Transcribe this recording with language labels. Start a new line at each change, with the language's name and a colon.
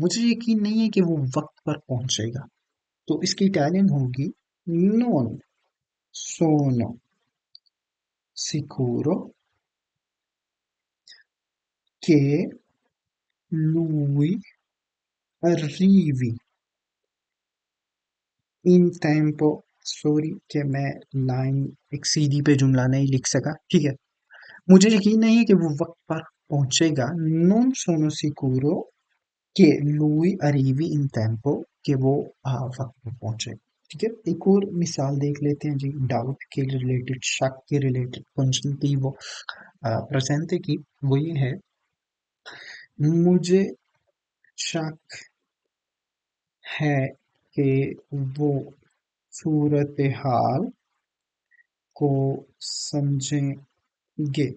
Hindi: मुझे यकीन नहीं है कि वो वक्त पर पहुंचेगा, तो इसकी इटालियन होगी
Italian: non sono sicuro che lui arrivi इन tempo।
Hindi: सॉरी कि मैं लाइन एक सीधी पे जुमला नहीं लिख सका। ठीक है, मुझे यकीन नहीं है कि वो वक्त पर पहुंचेगा।
Italian: non sono sicuro che lui arrivi in tempo,
Hindi: कि वो वक्त पर पहुंचे। ठीक है, एक और मिसाल देख लेते हैं जी, डाउट के रिलेटेड, शक के रिलेटेड, कंजंक्टिव प्रेजेंट की। वो ये है, मुझे शक है कि वो सूरत हाल को समझेंगे।